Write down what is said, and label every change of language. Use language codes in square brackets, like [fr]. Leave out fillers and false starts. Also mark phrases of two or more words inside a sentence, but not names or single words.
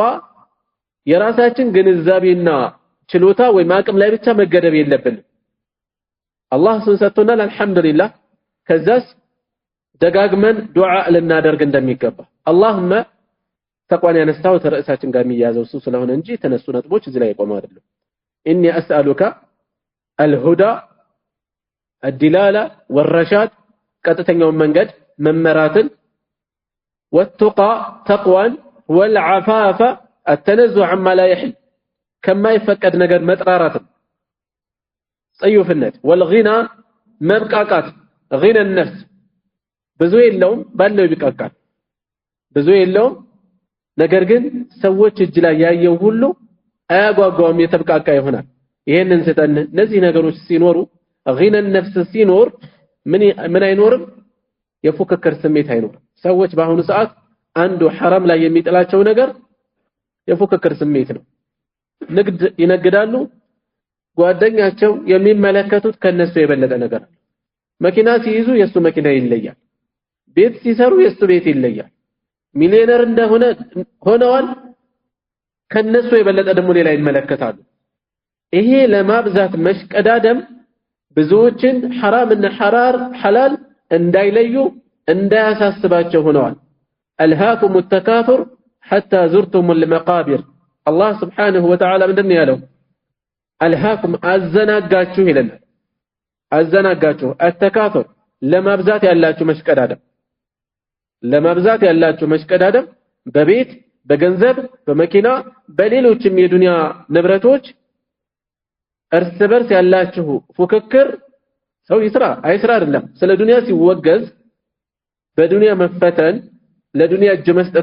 [am] የራሳችን ግንዛቤና ችሎታ ወይም አቅም ላይ ብቻ መገደብ የለብንም አላህ ሰጥቶናል አልহামዱሊላህ ከዛስ ደጋግመን ዱዓ ልናደርግ እንደሚገባ اللهم ተቋን ያነሳው ተርዕሳችን ጋር የሚያዘው እሱ ስለሆነ እንጂ ተነሱ ነጥቦች እዚህ ላይ ቆመው አይደለም [ar] اني اسالك الهدى الدلاله والرشاد [am] ቀጥተኛው መንገድ መመራትን [ar] والتقى تقوى والعفاف التنزه عما لا يحل كما يفقد [am] ነገር መጥራራትን ጽዩፍነት والغنى መብቃቃት [ar] غنى النفس [am] ብዙ የለውም ባለው ይብቃቃል ብዙ የለውም ነገር ግን ሰዎች እጅ ላይ ያየው ሁሉ አያጓጓውም የተብቃቃ ይሆናል ይሄንን ሰጠን እነዚህ ነገሮች ሲኖሩ [ar] غنى النفس [am] ሲኖር ምን አይኖርም የፉክክር ስሜት አይኖርም ሰዎች በአሁኑ ሰዓት አንዱ حرام ላይ የሚጥላቸው ነገር የፉክክር ስሜት ነው ንግድ ይነግዳሉ ጓደኛቸው የሚመለከቱት ከነሱ የበለጠ ነገር መኪና ሲይዙ የሱ መኪና ይለያል ቤት ሲሰሩ የሱ ቤት ይለያል ሚሊዮነር እንደሆነ ሆነዋል ከነሱ የበለጠ ደግሞ ሌላ ይመለከታሉ ይሄ ለማብዛት መሽቀዳደም ብዙዎችን حرام እና حلال እንዳይለዩ እንዳያሳስባቸው ሆነዋል [ar] الهاكم التكاثر حتى زرتم المقابر الله سبحانه وتعالى [am] ምንድነው ያለው الهاكم አዘናጋችሁ ይለናል አዘናጋችሁ التكاثر ለማብዛት ያላችሁ መሽቀዳደም በቤት በገንዘብ በመኪና በሌሎችም የዱንያ ንብረቶች እርስ በርስ ያላችሁ ፉክክር ሰው ይስራ አይስራ አይደለም ስለ ዱንያ ሲወገዝ በዱንያ መፈተን ለዱንያ እጅ መስጠት